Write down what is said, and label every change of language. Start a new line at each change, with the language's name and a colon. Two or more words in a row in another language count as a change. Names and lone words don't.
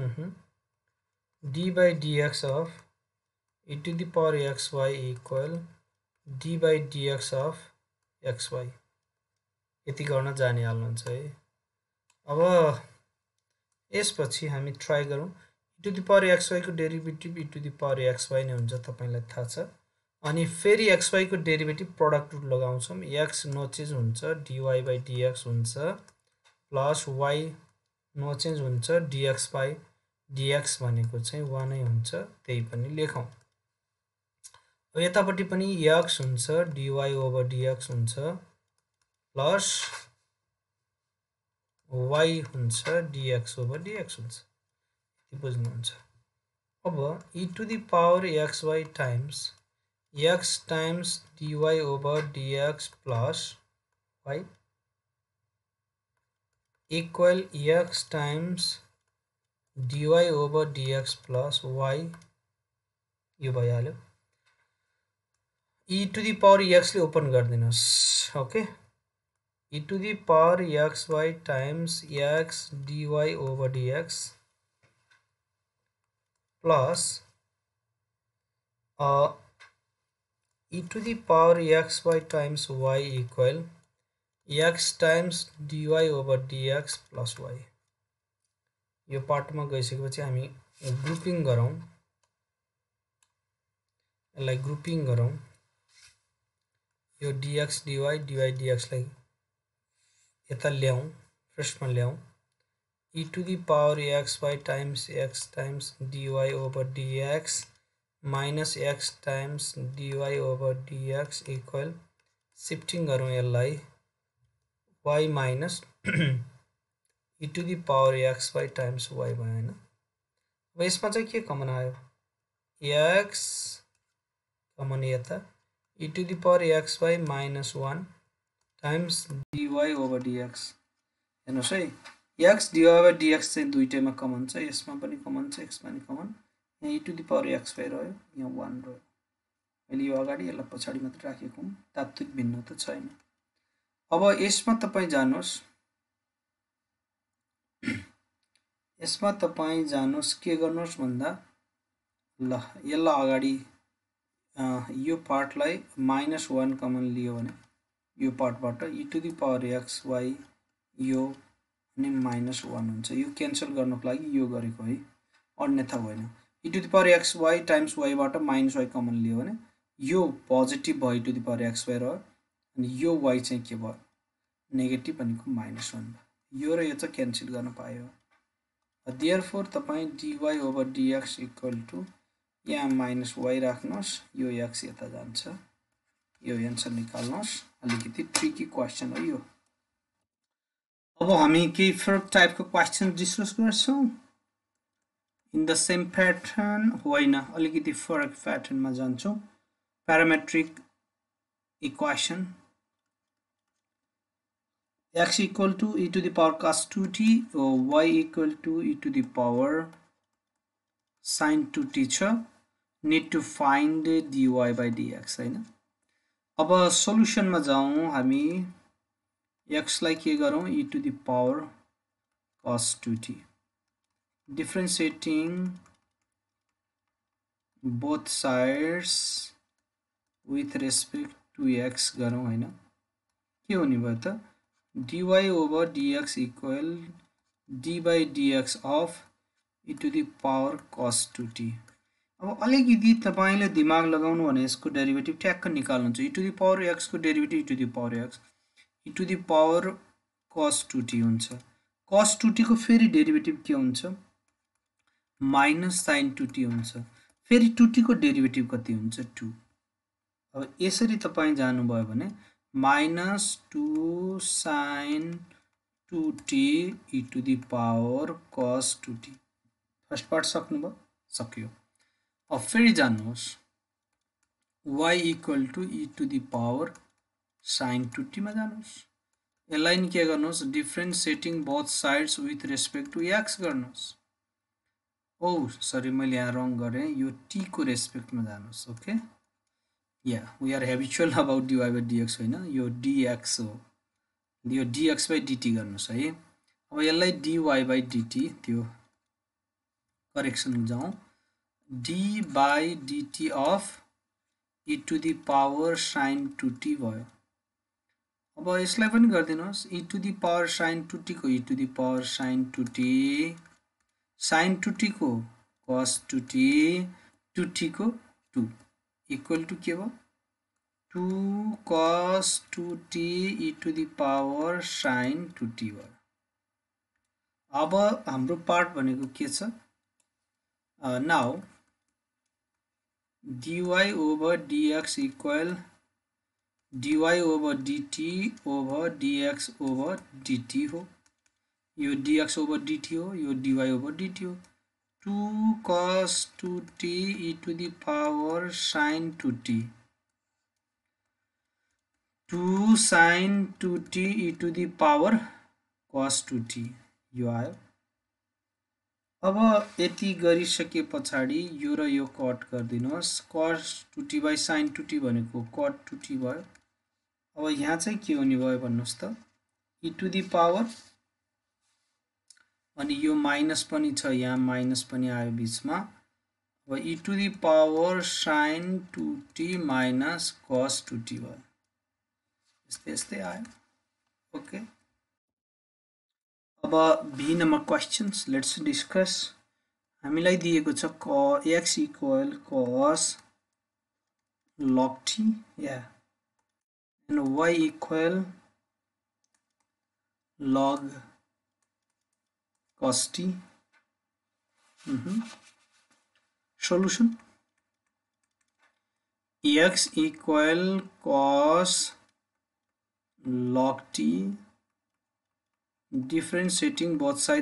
English: d by dx of e to the power xy equal d by dx of xy।
Nepali: यति गर्न जानिहाल्नुहुन्छ है। अब यसपछि हामी ट्राई गरौँ
English: e to the power xy
Nepali: को
English: derivative e to the power xy
Nepali: नै हुन्छ तपाईलाई थाहा छ अनि फेरि xy को
English: derivative product rule
Nepali: लगाउँछौं
English: x no change
Nepali: हुन्छ
English: dy by dx
Nepali: हुन्छ
English: plus y no change
Nepali: हुन्छ
English: dx by dx
Nepali: भनेको चाहिँ 1 नै हुन्छ त्यही पनि लेखौं अब यतापट्टि पनि x हुन्छ
English: dy over dx
Nepali: हुन्छ प्लस
English: y हुन्छ dx over dx
Nepali: हुन्छ यति बुझ्नुहुन्छ अब
English: e to the power xy times x times dy over dx plus y equal x times dy over dx plus y
Nepali: यो भइहाल्यो
English: e to the power x
Nepali: ले ओपन गर्दिनुस् ओके
English: e to the power xy times x dy over dx plus e to the power xy times y equal x times dy over dx plus y
Nepali: यो पार्टमा गइसकेपछि हामी ग्रुपिङ गरौँ यसलाई ग्रुपिङ गरौँ यो
English: dx dy dx
Nepali: लाई यता ल्याउँ पृष्ठमा ल्याउँ
English: e to the power xy times x times dy over dx minus x times dy over dx equal
Nepali: शिफ्टिङ गरौँ यसलाई
English: y minus e to the power xy times y
Nepali: भयो हैन अब यसमा चाहिँ के कमन आयो x कमन यता
English: e to the power xy minus 1 times dy over dx
Nepali: हेर्नुस् है
English: x dy over dx
Nepali: चाहिँ दुईटैमा कमन छ यसमा पनि कमन छ यसमा पनि कमन यहाँ
English: e to the power xy
Nepali: रह्यो यहाँ 1 रह्यो अहिले यो अगाडि यसलाई पछाडी मात्र राखेको हुँ तात्विक भिन्नता छैन अब यसमा तपाई जानुस् के गर्नुस् भन्दा ल यसलाई अगाडि यो पार्टलाई -1 कमन लियो भने यो पार्टबाट
English: e to the power xy
Nepali: यो अनि -1 हुन्छ यो क्यान्सल गर्नको लागि यो गरेको है अन्यथा होइन
English: e to the power xy times y
Nepali: बाट -y कमन लियो भने यो पोजिटिभ भयो e
English: to the power xy
Nepali: र अनि यो y चाहिँ के भयो नेगेटिभ भनेको -1 भयो यो र यो चाहिँ क्यान्सल गर्न पायो therefore तपाई
English: dy over dx equal to
Nepali: यहाँ -y राख्नुस् यो x यता जान्छ यो आन्सर निकाल्नुस् अलिकति
English: tricky question
Nepali: हो यो अब हामी केही फरक टाइपको क्वेशन डिस्कस गर्छौं
English: in the same pattern
Nepali: होइन अलिकति फरक प्याटर्नमा जान्छौं
English: parametric equation x equal to e to the power cos 2t or y equal to e to the power sin 2t छ need to find dy by dx
Nepali: हैन अब सोलुसनमा जाउँ हामी x लाई के गरौँ
English: e to the power cos 2t differentiating both sides with respect to x
Nepali: गरौँ हैन के हुने भयो त
English: dy over dx equal d by dx of e to the power cos 2t
Nepali: अब अलिकति तपाईले दिमाग लगाउनु भने यसको डेरिभेटिभ ट्याक्क निकाल्नुहुन्छ
English: e to the power x
Nepali: को
English: derivative e to the power x e to the power cos 2t
Nepali: हुन्छ
English: cos 2t
Nepali: को फेरि डेरिभेटिभ के हुन्छ
English: minus sin 2t
Nepali: हुन्छ फेरि 2t को डेरिभेटिभ कति हुन्छ 2 अब यसरी तपाई जानु भयो भने
English: -2 sin 2t e to the power cos 2t first part
Nepali: सक्नुभयो सक्यो अब फेरि जान्नुहोस्
English: y equal to e to the power sin 2t
Nepali: मा जानुहोस् यसलाई नि के गर्नुहोस्
English: differentiating both sides with respect to x
Nepali: गर्नुहोस्
English: oh sorry
Nepali: मैले यहाँ रङ गरे यो t को रेस्पेक्टमा जानुहोस् ओके
English: Yeah, we are habitual about dy by dx
Nepali: होइन यो dx हो यो
English: dx by dt
Nepali: गर्नुस् है अब यसलाई
English: dy by
Nepali: dt त्यो करेक्सन जाउँ
English: d by dt of e to the power sin 2t
Nepali: भयो अब यसलाई पनि गरिदिनुहोस्
English: e to the power sin 2t
Nepali: को
English: e to the power sin 2t sin 2t
Nepali: को
English: cos 2t 2t
Nepali: को 2
English: equal to
Nepali: के भयो
English: 2 cos 2t e to the power sin 2t
Nepali: भयो। अब हाम्रो पार्ट भनेको के छ नाउ
English: dy over dx equal dy over dt over dx over dt
Nepali: हो यो
English: dx over dt
Nepali: हो यो
English: dy over dt हो 2 cos 2t e to the power sin 2t 2 sin 2t e to the power cos 2t
Nepali: यो आयो। अब यति गरिसके पछाडि यो र यो कट गरिदिनुहोस्
English: cos 2t by sin 2t
Nepali: भनेको
English: cot 2t
Nepali: भयो। अब यहाँ चाहिँ के हुने भयो भन्नुस् त
English: e to the power
Nepali: अनि यो माइनस पनि छ यहाँ माइनस पनि आयो बीचमा अब
English: e to the power sin 2t minus cos 2t
Nepali: भयो यस्तै यस्तै आयो ओके। अब बी नम्बर क्वेशन्स
English: let's discuss
Nepali: हामीलाई दिएको छ
English: x equal cos log t and y equal log cos t solution x equal cos log t differentiating both sides